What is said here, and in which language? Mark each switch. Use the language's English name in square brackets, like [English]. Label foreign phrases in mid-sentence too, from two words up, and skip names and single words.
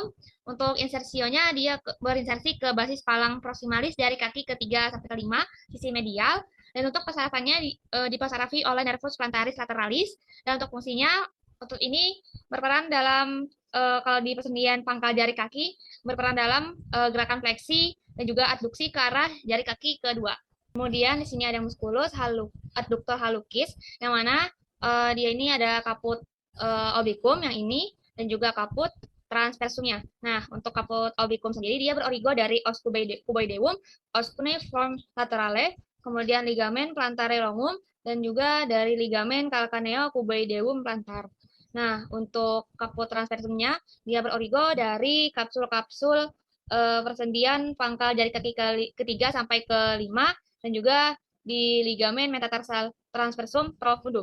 [Indonesian] Untuk insersionya dia berinsersi ke basis palang proximalis dari kaki ke-3 sampai ke-5 sisi medial, dan untuk pesarafannya dipasarafi oleh [Latin] nervus plantaris lateralis, [Indonesian] dan untuk fungsinya otot ini berperan dalam kalau di persendian pangkal jari kaki berperan dalam gerakan fleksi dan juga adduksi ke arah jari kaki kedua. Kemudian di sini ada [Latin] musculus adductor hallucis, [Indonesian] yang mana dia ini ada [Latin] kaput obliquum [Indonesian] yang ini dan juga kaput transversumnya. Nah, untuk [Latin] kaput obliquum [Indonesian] sendiri dia berorigo dari [Latin] os cuboideum, os cuneiform laterale, [Indonesian] kemudian ligamen [Latin] plantare longum, [Indonesian] dan juga dari ligamen [Latin] calcaneo cuboideum [Indonesian] plantar. Nah, untuk kaput transversumnya dia berorigo dari kapsul-kapsul persendian pangkal jari kaki ketiga sampai kelima, dan juga di ligamen metatarsal [Latin] transversum profundum.